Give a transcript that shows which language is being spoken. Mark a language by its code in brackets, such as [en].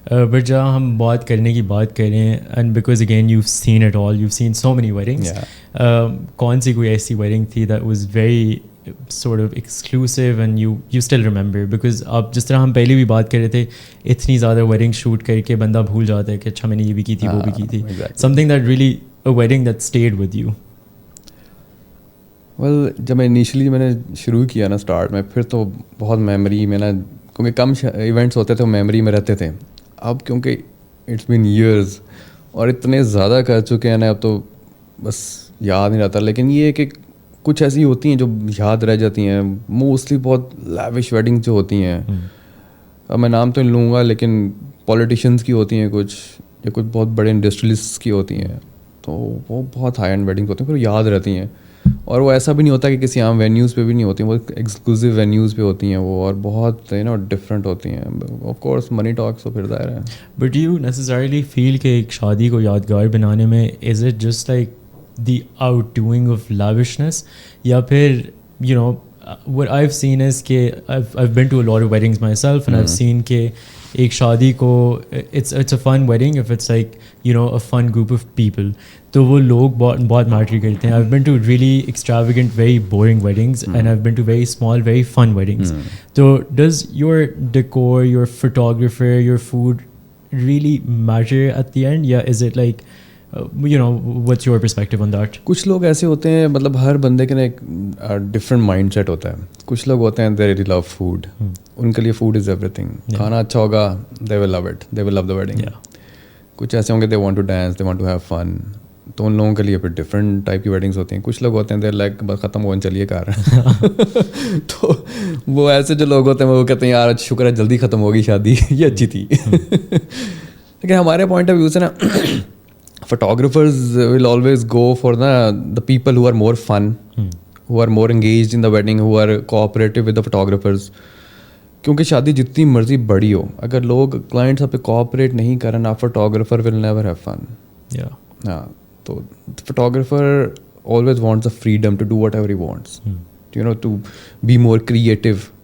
[en] but [ur] جہاں ہم بات کرنے کی بات کریں, [en] and because again you seen it all, you seen so many weddings, [ur] کون سی کوئی ایسی ویڈنگ تھی [en] That was very sort of exclusive and you still remember? [ur] Because آپ جس طرح ہم پہلے بھی بات کر رہے تھے, اتنی زیادہ ویڈنگ شوٹ کر کے بندہ بھول جاتا ہے کہ اچھا میں نے یہ بھی کی تھی وہ بھی کی تھی. [en] Something that really a wedding that stayed with you. [ur] well جب میں انیشلی میں نے شروع کیا نا اسٹارٹ میں, پھر تو بہت میموری میں نا, کیونکہ کم ایونٹس ہوتے تھے وہ میموری میں رہتے تھے. اب کیونکہ [en] it's been years [ur] اور اتنے زیادہ کر چکے ہیں نا, اب تو بس یاد نہیں رہتا. لیکن یہ ہے کہ کچھ ایسی ہوتی ہیں جو یاد رہ جاتی ہیں. موسٹلی بہت لیوش ویڈنگ جو ہوتی ہیں, اب میں نام تو نہیں لوں گا, لیکن پولیٹیشینس کی ہوتی ہیں کچھ, یا کچھ بہت بڑے انڈسٹریلسٹ کی ہوتی ہیں. تو وہ بہت ہائی اینڈ ویڈنگس ہوتی ہیں, پھر یاد رہتی ہیں. اور وہ ایسا بھی نہیں ہوتا کہ کسی عام وینیوز پہ بھی نہیں ہوتی ہیں, وہ ایکسکلوسیو وینیوز پہ ہوتی ہیں وہ, اور بہت ڈفرینٹ ہوتی ہیں. [en] of course money talks [ur] تو پھر ظاہر ہے. [en] but you necessarily feel [ur] کہ ایک شادی کو یادگار بنانے میں [en] Is it just like the outdoing of lavishness, یا پھر what I've seen is کہ I've been to a lot of weddings myself and I've seen کہ ایک شادی کو it's a fun wedding if it's like a fun group of people. [ur] تو وہ لوگ بہت میٹر کرتے ہیں. [en] I've been to really extravagant, very boring weddings, and I've been to very small, very fun weddings. So does your decor, your photographer, your food really matter at the end? Yeah, is it like, what's your perspective on that? [ur] کچھ لوگ ایسے ہوتے ہیں, مطلب ہر بندے کے نا ایک ڈفرینٹ مائنڈ سیٹ ہوتا ہے. کچھ لوگ ہوتے ہیں [en] they really love food, ان کے لیے فوڈ از ایوری تھنگ, [ur] کھانا اچھا ہوگا [en] They will love it, they will love the wedding. [ur] کچھ ایسے ہوں گے [en] they want to dance, they want to have fun, [ur] تو ان لوگوں کے لیے پھر ڈفرینٹ ٹائپ کی ویڈنگس ہوتی ہیں. کچھ لوگ ہوتے ہیں دیر لائک بس ختم ہو چلیے کار. تو وہ ایسے جو لوگ ہوتے ہیں وہ کہتے ہیں یار شکر ہے جلدی ختم ہوگی شادی, یہ اچھی تھی. لیکن ہمارے پوائنٹ آف ویو سے نا [en] photographers will always go for the people who are more fun, who are more engaged in the wedding, who are cooperative with the photographers. [ur] کیونکہ شادی جتنی مرضی بڑی ہو, اگر لوگ کلائنٹس آپ پہ کوآپریٹ نہیں کریں نا, [en] Photographer will never have fun. ہاں, تو photographer always wants the freedom to do whatever he wants, to be more creative.